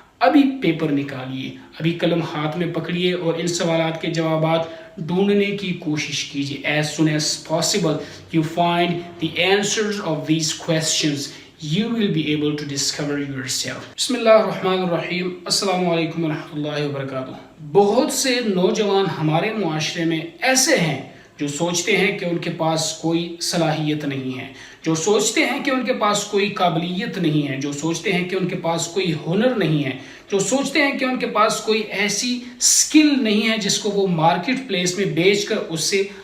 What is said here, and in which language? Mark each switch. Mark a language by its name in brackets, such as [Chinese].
[Urdu] ابھی پیپر نکالیے, ابھی قلم ہاتھ میں پکڑیے اور ان سوالات کے جوابات ڈھونڈنے کی کوشش کیجیے. [English] As soon as possible you find the answers of these questions, you will be able to discover yourself. [Arabic] بسم اللہ الرحمن الرحیم. السلام علیکم ورحمۃ اللہ وبرکاتہ. [Urdu] بہت سے نوجوان ہمارے معاشرے میں ایسے ہیں جو سوچتے ہیں کہ ان کے پاس کوئی صلاحیت نہیں ہے, جو سوچتے ہیں کہ ان کے پاس کوئی قابلیت نہیں ہے, جو سوچتے ہیں کہ ان کے پاس کوئی ہنر نہیں ہے, جو سوچتے ہیں کہ ان کے پاس کوئی ایسی سکل نہیں ہے جس کو وہ مارکیٹ پلیس میں بیچ کر اس سے